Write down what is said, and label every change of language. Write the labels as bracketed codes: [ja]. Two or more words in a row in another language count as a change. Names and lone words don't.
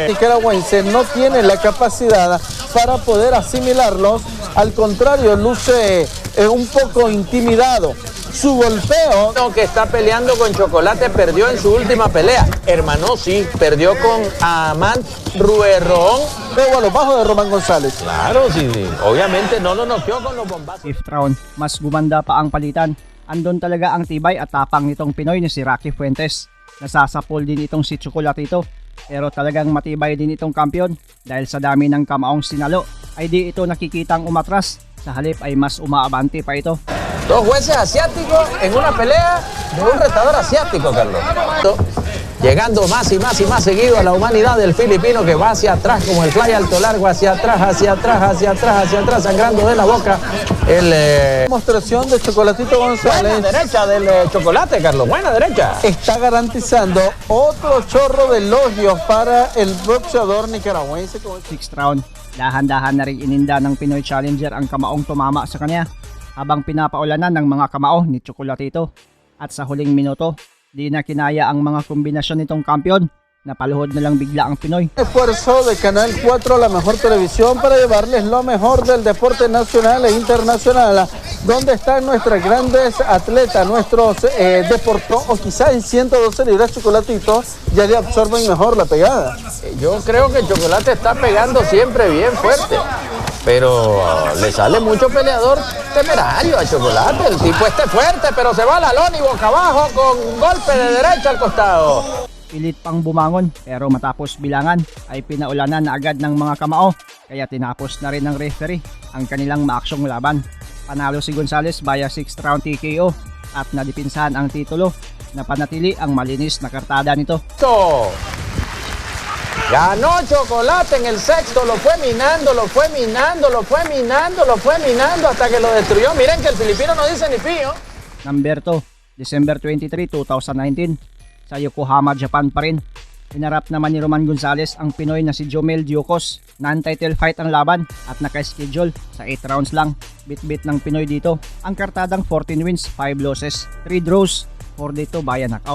[es] El nicaragüense no tiene la capacidad para poder asimilarlos, al contrario, luce un poco intimidado. Su golpeo, que está peleando con Chocolate, perdió en su última pelea. Hermano, sí, perdió con Amant Ruerrón. Pego a los bajos de Román González. Claro, sí, obviamente no lo noqueó con los bombazos. [en] Fifth round, [tl] mas gumanda pa ang palitan. Andon talaga ang tibay at tapang nitong Pinoy ni si Rocky Fuentes. Nasasapol din itong si Chocolatito. Pero talagang matibay din itong kampiyon dahil sa dami ng kamaong sinalo ay di ito nakikitang umatras. Sa halip ay mas umaabante pa ito. [es] Dos jueces asiáticos en una pelea de un retador asiático, Carlos. Llegando más y más y más seguido a la humanidad del filipino que va hacia atrás como el fly alto largo, hacia atrás, sangrando de la boca. Demostración de Chocolatito González. Buena derecha del Chocolate, Carlos, buena derecha. Está garantizando otro chorro de elogios para el boxeador nicaragüense. [en] Sixth round, [tl] dahan-dahan na rin ininda ng Pinoy Challenger ang kamaong tumama sa kanya habang pinapaulanan ng mga kamao ni Chocolatito. At sa huling minuto, di na kinaya ang mga kombinasyon nitong kampiyon. Napaluhod na lang bigla ang Pinoy. [es] Esfuerzo de Canal 4, la mejor televisión, para llevarles lo mejor del deporte nacional e internacional, donde están nuestros grandes atletas, nuestros deportistas, o quizás en 112 libras Chocolatito ya le absorben mejor la pegada. Yo creo que Chocolate está pegando siempre bien fuerte, pero le sale mucho peleador temerario a Chocolate. El tipo este fuerte, pero se va a la lona y boca abajo con un golpe de derecha al costado. [tl] Pilit pang bumangon pero matapos bilangan ay pinaulanan na agad ng mga kamao kaya tinapos na rin ng referee ang kanilang maaksyong laban. Panalo si Gonzales via [en] 6th round TKO [tl] at nadipinsahan ang titulo na panatili ang malinis na kartada nito. [es] Ganó Chocolate en el sexto, lo fue minando hasta que lo destruyó. Miren que el filipino no dice ni pío. [en] Number 2, December 23, 2019. [tl] Sa Yokohama, Japan pa rin. Hinarap naman ni Roman Gonzales ang Pinoy na si Jomel Diocos. [en] Non-title fight [tl] ang laban at naka-schedule sa 8 rounds lang. Bit-bit ng Pinoy dito. Ang kartadang 14 wins, 5 losses, 3 draws, 4 dito via knockout.